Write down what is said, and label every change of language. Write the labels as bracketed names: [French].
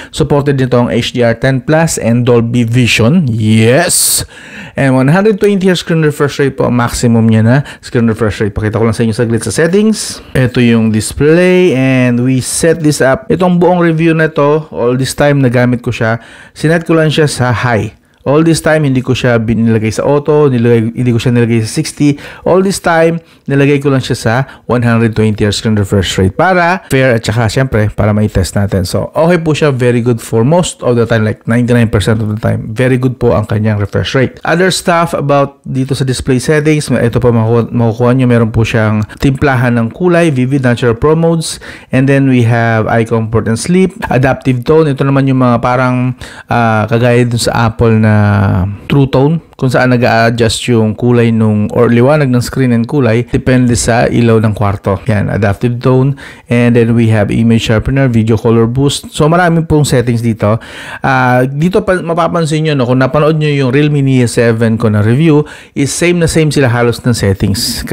[Filipino] Supported nito ang HDR10 Plus and Dolby Vision. Yes! [English] And 120Hz screen refresh rate po ang maximum niya na screen refresh rate. [Filipino] Pakita ko lang sa inyo saglit sa settings. Ito yung display [English] and we set this up. [Filipino] Itong buong review na to, [English] all this time [Filipino] nagamit ko siya. Sinet ko lang siya sa high. [English] All this time, [Filipino] hindi ko siya nilagay sa auto, hindi ko siya nilagay sa 60. [English] All this time, [Filipino] nilagay ko lang siya sa 120Hz screen refresh rate para fair at saka syempre para ma-test natin. So, okay po siya. [English] Very good for most of the time, like 99% of the time. Very good [Filipino] po ang kanyang refresh rate. [English] Other stuff about [Filipino] dito sa display settings, ito po makukuha nyo. Meron po siyang timplahan ng kulay, vivid, natural pro modes. [English] And then we have eye comfort and sleep, adaptive tone. [Filipino] Ito naman yung mga parang kagaya dun sa Apple na True Tone, kung saan nag-a-adjust yung kulay or liwanag ng screen and kulay depende sa ilaw ng kwarto. [English] Yan, adaptive tone. And then we have image sharpener, video color boost. [Filipino] So marami pong settings dito. Dito mapapansin nyo, no, kung napanood nyo yung Realme Neo 7 ko na review, is same na same sila halos ng settings.